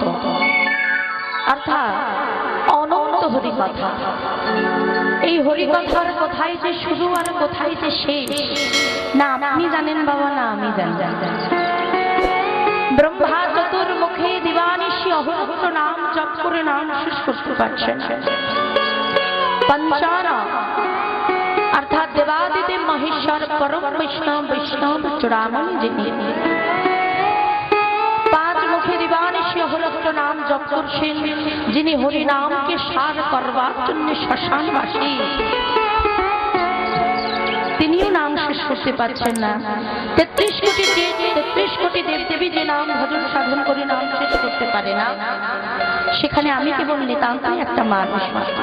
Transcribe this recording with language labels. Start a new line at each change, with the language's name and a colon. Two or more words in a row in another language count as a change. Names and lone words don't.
Bangla: অর্থাৎ অনন্ত হরি কথা। এই হরি কথার কোথায় যে শুরু আর কোথায় যে শেষ না আপনি জানেন বাবা, না আমি জানি। ব্রহ্মা চতুর্মুখে দিবানিশি অহরহ নাম জপ করে নাম শেষ করতে পারছেন। পঞ্চারা অর্থাৎ দেবাদিদেব মহেশ্বর পরম বৈষ্ণব বৈষ্ণব চূড়ামণি যিনি পাঁচ মুখে দিবানিশি অহোরাত্র নাম জপ করছেন, যিনি হরি নামকে সার করবার জন্য শ্মশানবাসী, তিনিও নাম শেষ করতে পারছেন না। 33 কোটি দেবদেবী যে নাম ভজন সাধন করে নাম শেষ করতে পারে না, সেখানে আমি কেবল নিতান্তই একটা মানুষ মাত্র।